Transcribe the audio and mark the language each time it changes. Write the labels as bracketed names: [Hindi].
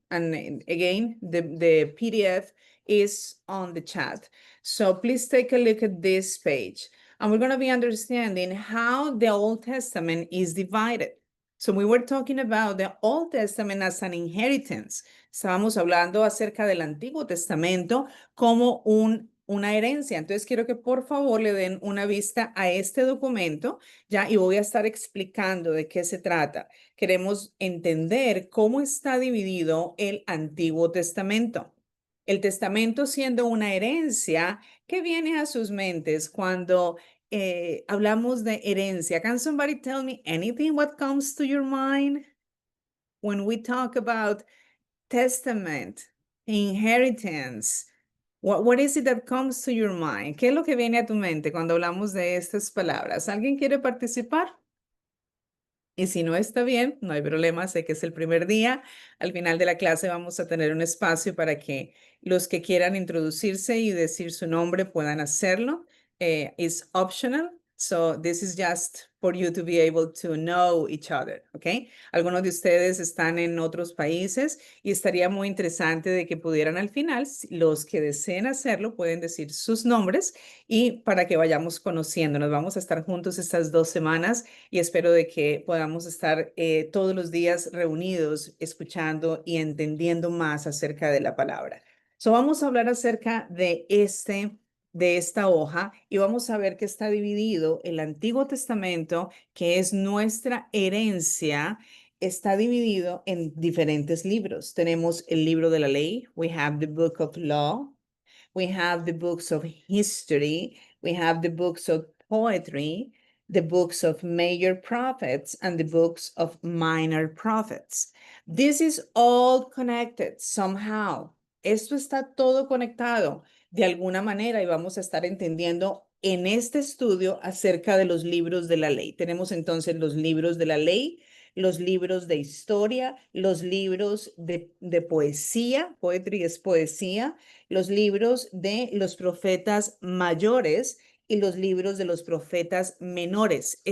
[English] And again, the PDF is on the chat. So please take a look at this page. And we're going to be understanding how the Old Testament is divided. So we were talking about the Old Testament as an inheritance. [Spanish] Estábamos hablando acerca del Antiguo Testamento como una herencia. Entonces quiero que por favor le den una vista a este documento, ya, y voy a estar explicando de qué se trata. Queremos entender cómo está dividido el Antiguo Testamento. El testamento siendo una herencia que viene a sus mentes cuando hablamos de herencia. [English] Can somebody tell me anything what comes to your mind when we talk about testament, inheritance? What is it that comes to your mind? [Spanish] ¿Qué es lo que viene a tu mente cuando hablamos de estas palabras? ¿Alguien quiere participar? Y si no está bien, no hay problema, sé que es el primer día. Al final de la clase vamos a tener un espacio para que los que quieran introducirse y decir su nombre puedan hacerlo. [English] It's optional, so this is just for you to be able to know each other, ¿ok? [Spanish] Algunos de ustedes están en otros países y estaría muy interesante de que pudieran al final, los que deseen hacerlo, pueden decir sus nombres y para que vayamos conociéndonos. Vamos a estar juntos estas 2 semanas y espero de que podamos estar todos los días reunidos, escuchando y entendiendo más acerca de la palabra. Vamos a hablar acerca de esta hoja y vamos a ver que está dividido el Antiguo Testamento, que es nuestra herencia, está dividido en diferentes libros. Tenemos el libro de la ley, [English] we have the book of law, we have the books of history, we have the books of poetry, the books of major prophets, and the books of minor prophets. This is all connected somehow. [Spanish] Esto está todo conectado de alguna manera y vamos a estar entendiendo en este estudio acerca de los libros de la ley. Tenemos entonces los libros de la ley, los libros de historia, los libros de poesía, poetry es poesía, los libros de los profetas mayores y los libros de los profetas menores.